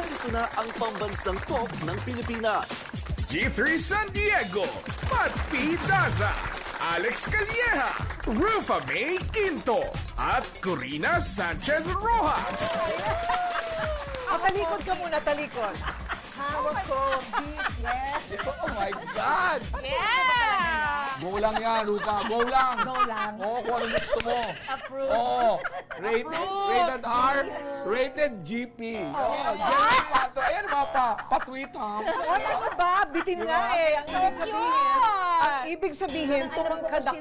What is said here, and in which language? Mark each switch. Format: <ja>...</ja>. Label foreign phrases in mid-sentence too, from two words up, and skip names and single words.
<tl>na ang pambansang pop ng Pilipinas. G3 San Diego, Pat P. Daza, Alex Calleja, Rufa May Quinto, at Corina Sanchez Rojas. Talikod ka muna, talikod. Hawak ko,</tl> <en>yes. Oh my God! Yeah!</en> <tl>Go lang yan, Rupa. Go lang. Go lang. Oo, kung ano gusto mo. Approve. Oo.</tl> <en>Rated R, rated GP.</en> <tl>Oo, ganyan pa. Ayan mga pa-tweet, ha? O, ano ba? Bitin nga eh. Ang ibig sabihin, ang ibig sabihin, tumangkad ako.</tl>